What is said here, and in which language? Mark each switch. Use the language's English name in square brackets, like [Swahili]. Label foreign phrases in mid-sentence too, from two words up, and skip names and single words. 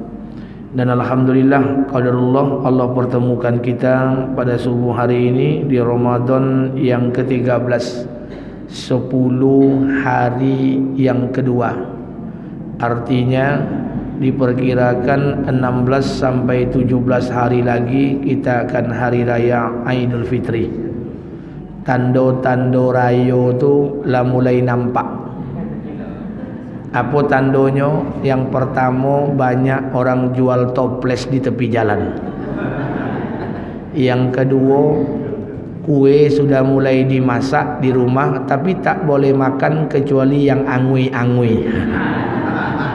[Indonesian] Dan [Arabic] الحمد لله قدر الله [Indonesian] Allah pertemukan kita pada subuh hari ini di Ramadan yang ke-13, 10 hari yang kedua. Artinya diperkirakan 16 sampai 17 hari lagi kita akan hari raya Aidul Fitri. [Minangkabau] Tando-tando rayo tu lah mulai nampak. [Indonesian] Apa tandonya? Yang pertama, banyak orang jual toples di tepi jalan. Yang kedua, kue sudah mulai dimasak di rumah, tapi tak boleh makan kecuali yang angui-angui.